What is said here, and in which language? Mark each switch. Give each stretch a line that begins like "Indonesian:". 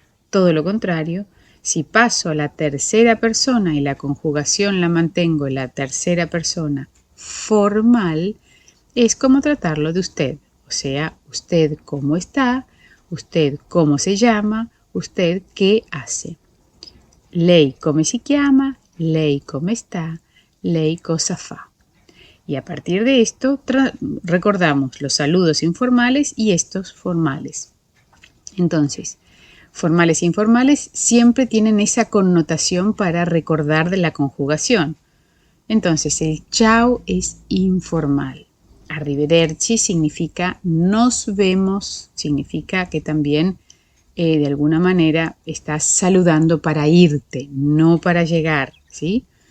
Spanish: Todo lo contrario, si paso a la tercera persona y la conjugación la mantengo en la tercera persona formal, es como tratarlo de usted, o sea, usted cómo está, usted cómo se llama, usted qué hace.
Italian: Lei come si chiama, lei come sta, lei cosa fa.
Spanish: Y a partir de esto recordamos los saludos informales y estos formales. Entonces, formales e informales siempre tienen esa connotación para recordar de la conjugación. Entonces, el ciao es informal. Arrivederci significa nos vemos, significa que también de alguna manera estás saludando para irte, no para llegar, ¿sí?